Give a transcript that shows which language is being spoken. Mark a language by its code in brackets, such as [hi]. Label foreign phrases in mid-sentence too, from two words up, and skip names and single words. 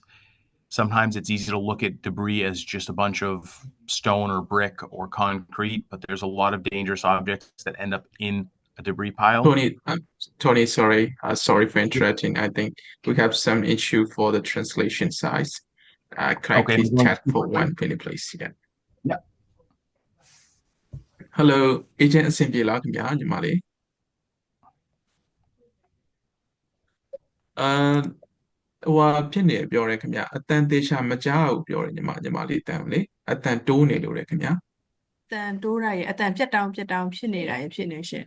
[en] Sometimes it's easy to look at debris as just a bunch of stone or brick or concrete, but there's a lot of dangerous objects that end up in a debris pile. Tony, sorry for interrupting. I think we have some issue for the translation size. Can I Okay, please I'm going chat for 1 minute, please? Yeah. Yeah. Hello, agent [my] အဆင်ပြေလားခင်ဗျာညီမလေးဟိုဟာဖြစ်နေပြောတယ်ခင်ဗျာအတန်သေးချာမကြားဘူးပြောတယ်ညီမလေးတန်လေအတန်တိုးနေလို့လေခင်ဗျာ အတန်တိုးတာရဲ့အတန်ပြတ်တောင်းဖြစ်နေတာရဲ့ဖြစ်နေရှင်